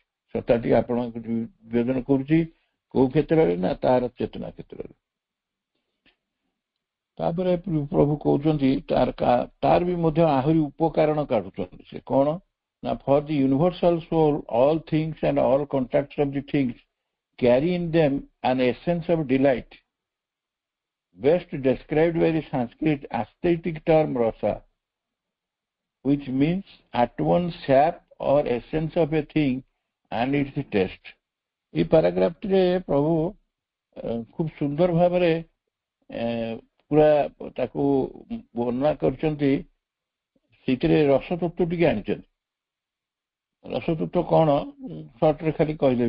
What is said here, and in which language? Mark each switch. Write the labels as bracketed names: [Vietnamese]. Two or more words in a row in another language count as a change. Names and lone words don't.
[Odia] ସତ୍ତାଟି ଆପଣଙ୍କୁ ବିଭାଜନ କରୁଛି କୋଉ କ୍ଷେତ୍ରରେ ନା, ତାର ଚେତନା କ୍ଷେତ୍ରରେ। ତାପରେ ପ୍ରଭୁ କହୁଛନ୍ତି ତାର ବି ମଧ୍ୟ ଆହୁରି ଉପକାରଣ କାଢୁଛନ୍ତି। ସେ କଣ ନା, [English] for the universal soul all things and all contacts of the things carry in them an essence of delight best described by the Sanskrit aesthetic term rasa, which means at once shape or essence of a thing and its taste. [Odia] এই ପାରାଗ୍ରାଫରେ ପ୍ରଭୁ ଖୁବ ସୁନ୍ଦର ଭାବରେ ପୁରା ତାକୁ ବର୍ଣ୍ଣନା କରିଛନ୍ତି। ସେଇଥିରେ ରସତତ୍ଵ ଟିକେ ଆଣିଛନ୍ତି। ରସତତ୍ଵ କଣ, ସର୍ଟରେ ଖାଲି କହିଦେବି।